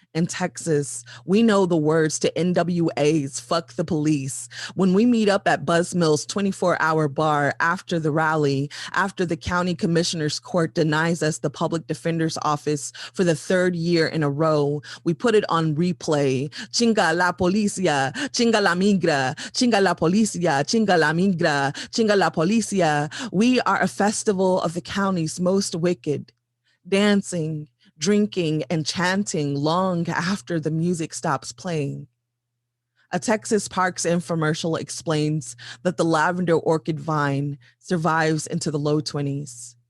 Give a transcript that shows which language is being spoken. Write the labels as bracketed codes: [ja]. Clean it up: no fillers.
[en] In Texas, we know the words to NWA's Fuck the Police. When we meet up at Buzzmill's 24-hour bar after the rally, after the county commissioner's court denies us the public defender's office for the 3rd year in a row, we put it on replay. [es] Chinga la policía, chinga la migra, chinga la policía, chinga la migra, chinga la policía. [en] We are a festival of the county's most wicked, dancing, drinking, and chanting long after the music stops playing. A Texas Parks infomercial explains that the lavender orchid vine survives into the low 20s.